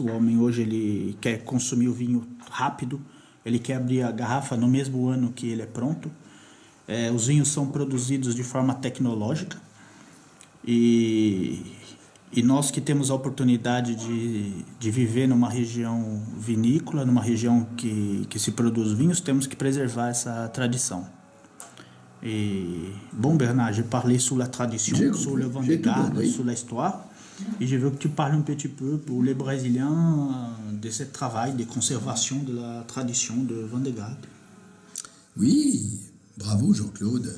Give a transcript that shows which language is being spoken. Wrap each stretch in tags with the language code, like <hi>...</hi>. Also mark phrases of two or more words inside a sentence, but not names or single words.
<pt>O homem hoje ele quer consumir o vinho rápido, ele quer abrir a garrafa no mesmo ano que ele é pronto. Os vinhos são produzidos de forma tecnológica e nós que temos a oportunidade de viver numa região vinícola, numa região que se produz vinhos, temos que preservar essa tradição.</pt> <fr>Et bon, Bernard, j'ai parlé sur la tradition, sur le vin de garde, sur l'histoire, et je veux que tu parles un petit peu pour les Brésiliens de ce travail de conservation de la tradition de vin de garde. Oui, bravo Jean-Claude.</fr>